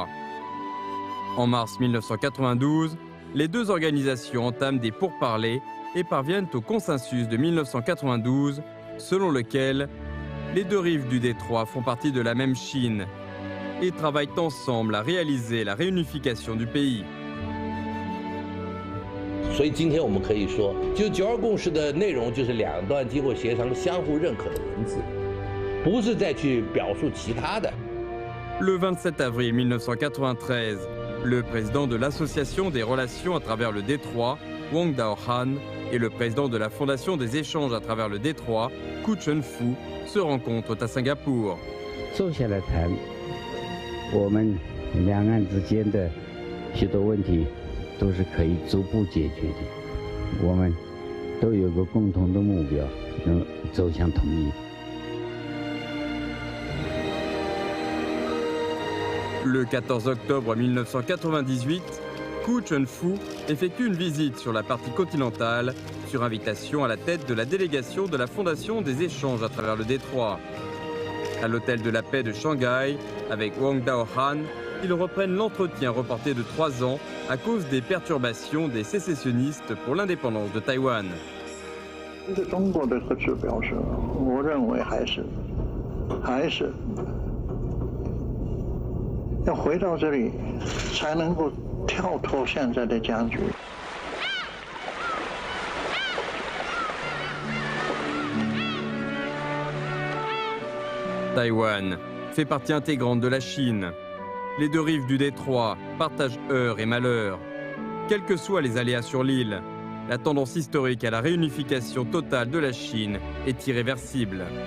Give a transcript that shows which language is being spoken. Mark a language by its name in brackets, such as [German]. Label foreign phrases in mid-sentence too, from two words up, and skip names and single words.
[French] En mars 1992, les deux organisations entament des pourparlers et parviennent au consensus de 1992, selon lequel les deux rives du détroit font partie de la même Chine et travaillent ensemble à réaliser la réunification du pays. [Chinese] 所以今天我们可以说，就92共识的内容就是两段经过协商相互认可的文字，不是再去表述其他的。 [French] Le 27 avril 1993, le président de l'Association des relations à travers le détroit, Wang Daohan, et le président de la Fondation des échanges à travers le détroit, Ku Chunfu, se rencontrent à Singapour. [Chinese] 坐下来谈，我们两岸之间的许多问题都是可以逐步解决的。我们都有个共同的目标，能走向统一。 [French] Le 14 octobre 1998, Ku Chunfu effectue une visite sur la partie continentale, sur invitation à la tête de la délégation de la Fondation des échanges à travers le détroit. À l'hôtel de la paix de Shanghai, avec Wang Daohan, ils reprennent l'entretien reporté de 3 ans à cause des perturbations des sécessionnistes pour l'indépendance de Taïwan. [Chinese] 中国的指标是，我认为还是要回到这里，才能够跳脱现在的僵局。 [French] Taïwan fait partie intégrante de la Chine. Les deux rives du détroit partagent heurts et malheurs. Quels que soient les aléas sur l'île, la tendance historique à la réunification totale de la Chine est irréversible.